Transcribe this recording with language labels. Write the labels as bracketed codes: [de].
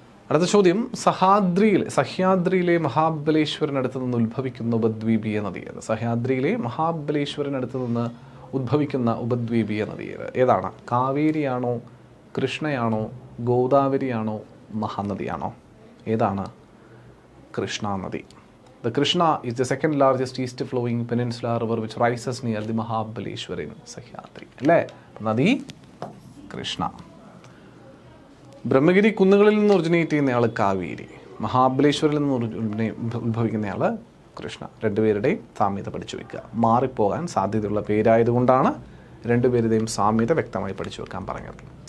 [ml] അടുത്ത ചോദ്യം, സഹ്യാദ്രിയിലെ മഹാബലേശ്വരനടുത്ത് നിന്ന് ഉത്ഭവിക്കുന്ന ഉപദ്വീപീയ നദിയേത്? സഹ്യാദ്രിയിലെ മഹാബലേശ്വരനടുത്ത് നിന്ന് ഉദ്ഭവിക്കുന്ന ഉപദ്വീപീയ നദിയേത്? ഏതാണ്? കാവേരിയാണോ, കൃഷ്ണയാണോ, ഗോദാവരിയാണോ, മഹാനദിയാണോ? ഏതാണ്? കൃഷ്ണ നദി. [en] The Krishna is the second largest east flowing peninsula river which rises near the Mahabaleshwar in Sahyadri. [ml] അല്ലേ? നദി കൃഷ്ണ. ബ്രഹ്മഗിരി കുന്നുകളിൽ നിന്ന് ഒറിജിനേറ്റ് ചെയ്യുന്നയാൾ കാവേരി, മഹാബലേശ്വരിൽ നിന്ന് ഉത്ഭവിക്കുന്നയാൾ കൃഷ്ണ. രണ്ടുപേരുടെയും സാമ്യത പഠിച്ചു വെക്കുക. മാറിപ്പോകാൻ സാധ്യതയുള്ള പേരായതുകൊണ്ടാണ് രണ്ടുപേരുടെയും സാമ്യത വ്യക്തമായി പഠിച്ചു വെക്കാൻ പറഞ്ഞത്.